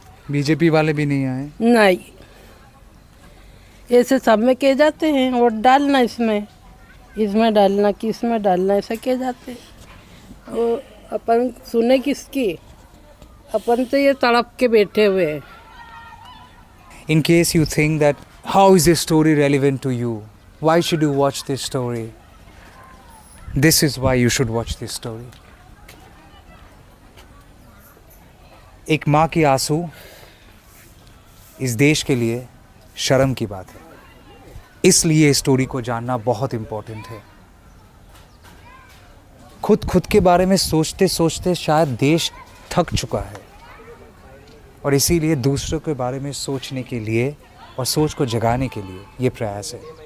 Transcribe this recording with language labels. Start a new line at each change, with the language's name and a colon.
Hindi: BJP वाले भी नहीं आए? नहीं, ऐसे सब में कह जाते हैं वोट डालना, इसमें डालना कि इसमें डालना, ऐसा कह जाते हैं। और अपन सुने किसकी, अपन तो ये तड़प के बैठे हुए हैं।
English: In case you think that how is this story relevant to you, why should you watch this story? This is why you should watch this story.
Hindi: एक माँ की आंसू इस देश के लिए शर्म की बात है, इसलिए इस स्टोरी को जानना बहुत इम्पोर्टेंट है। खुद के बारे में सोचते सोचते शायद देश थक चुका है, और इसीलिए दूसरों के बारे में सोचने के लिए और सोच को जगाने के लिए ये प्रयास है।